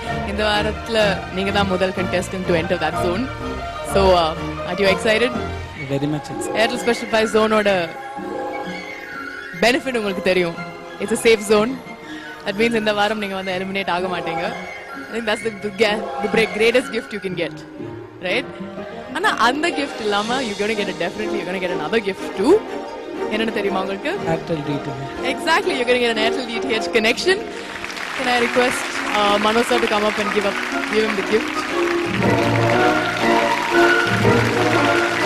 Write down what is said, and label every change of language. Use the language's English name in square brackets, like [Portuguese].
[Tamil] இந்த வாரத்துல நீங்க தான் முதல் [English] contestant to enter that zone. So, are you excited? Very much excited. [Tamil] Airtel Special 5 zone ஓட benefit உங்களுக்கு தெரியும். [English] It's a safe zone. That means [Tamil] இந்த வாரம் நீங்க வந்து eliminate ஆக மாட்டீங்க. [English] I think that's the greatest gift you can get, right? [Tamil] ஆனா அந்த gift இல்லாம [English] you're going to get another gift too. [Tamil] என்னன்னு தெரியுமா உங்களுக்கு? [English] Airtel DTH. Exactly, you're going to get an Airtel DTH connection. Can I request Manoj sir to come up and give him the gift?